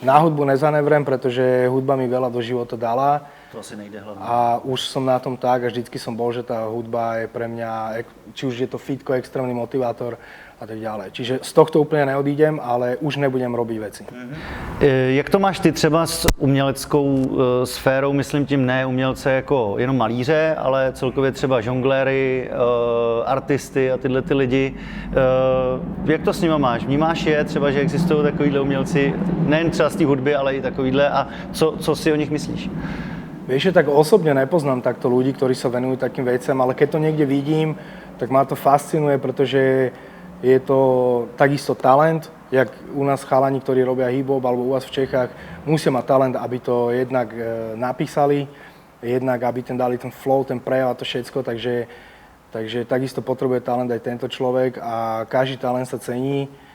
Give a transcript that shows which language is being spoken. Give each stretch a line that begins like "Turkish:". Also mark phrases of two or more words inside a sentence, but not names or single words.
Slovak: Na hudbu nezanevrem, pretože hudba mi veľa do života dala. To asi nejde hlavne. A už som na tom tak a vždycky som bol, že tá hudba je pre mňa, či už je to fitko, extrémny motivátor a tak ďalej. Čiže z tohto úplně neodídem, ale už nebudem robiť veci.
Czech: Jak to máš ty třeba s uměleckou sférou, myslím tím ne umělce jako jenom malíře, ale celkově třeba žongléry, artisty a tyhle ty lidi. Jak to s nima máš? Vnímáš je třeba, že existují takovýhle umělci, nejen třeba z té hudby, ale i takovýhle a co si o nich myslíš?
Slovak: Vieš, že tak osobne nepoznám takto ľudí, ktorí sa venujú takým veciam, ale keď to niekde vidím, tak ma to fascinuje, pretože je to takisto talent, jak u nás chalani, ktorí robia hip-hop, alebo u vás v Čechách, musia mať talent, aby to jednak napísali, jednak aby dali ten flow, ten prejav a to všetko, takže takisto potrebuje talent aj tento človek a každý talent sa cení